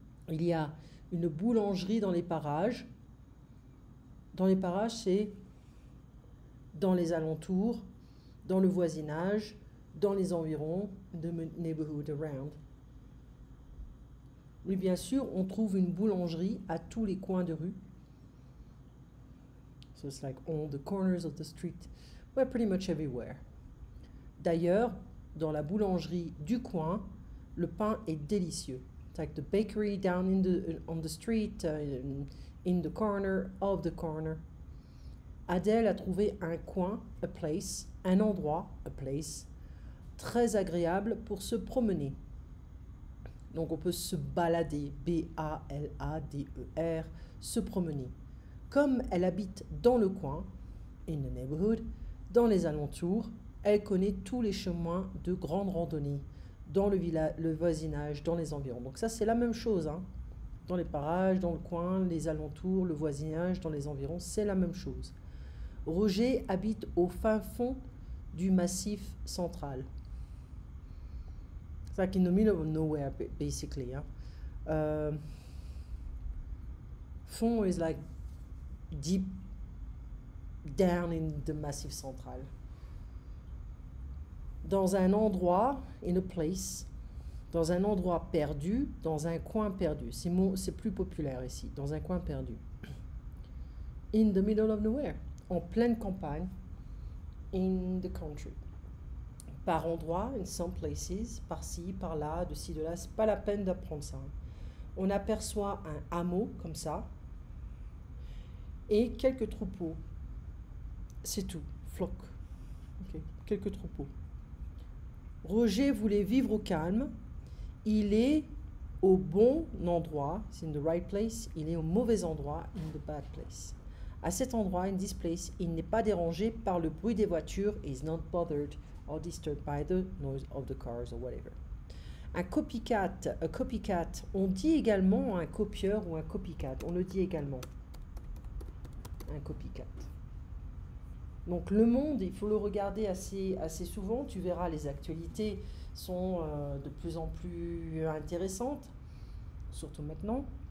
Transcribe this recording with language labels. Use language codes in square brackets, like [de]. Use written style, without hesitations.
[fr] Il y a une boulangerie dans les parages. Dans les parages, c'est dans les alentours, dans le voisinage, dans les environs, [en] the neighborhood around. [fr] Oui, bien sûr, on trouve une boulangerie à tous les coins de rue. [en] So it's like all the corners of the street. Well, pretty much everywhere. [fr] D'ailleurs, dans la boulangerie du coin, le pain est délicieux. [en] It's like the bakery down on the street, in the corner of the corner. [fr] Adèle a trouvé un coin, [en] a place, [fr] un endroit, a place, très agréable pour se promener. Donc on peut se balader, B-A-L-A-D-E-R, se promener. Comme elle habite dans le coin, [en] in the neighborhood, [fr] dans les alentours, elle connaît tous les chemins de grande randonnée, dans le voisinage, dans les environs. Donc ça c'est la même chose, hein. Dans les parages, dans le coin, les alentours, le voisinage, dans les environs, c'est la même chose. Roger habite au fin fond du massif central. [en] It's like in the middle of nowhere, basically. Hein. Fond is like deep down in the massif central. [fr] Dans un endroit, [en] in a place, [fr] dans un endroit perdu, dans un coin perdu. C'est plus populaire ici, dans un coin perdu. [en] In the middle of nowhere, [fr] en pleine campagne, [en] in the country. [fr] Par endroits, [en] in some places, [fr] par-ci, par-là, de ci, de là, c'est pas la peine d'apprendre ça. On aperçoit un hameau comme ça et quelques troupeaux. C'est tout, flock. Okay. Quelques troupeaux. Roger voulait vivre au calme. Il est au bon endroit, c'est [en] in the right place. [fr] Il est au mauvais endroit, [en] in the bad place. [fr] À cet endroit, [en] in this place, [fr] il n'est pas dérangé par le bruit des voitures. [en] Is not bothered or disturbed by the noise of the cars or whatever. [fr] Un copycat, [en] a copycat, [fr] on dit également un copieur ou un copycat. On le dit également. Un copycat. Donc le monde, il faut le regarder assez souvent. Tu verras, les actualités sont de plus en plus intéressantes, surtout maintenant.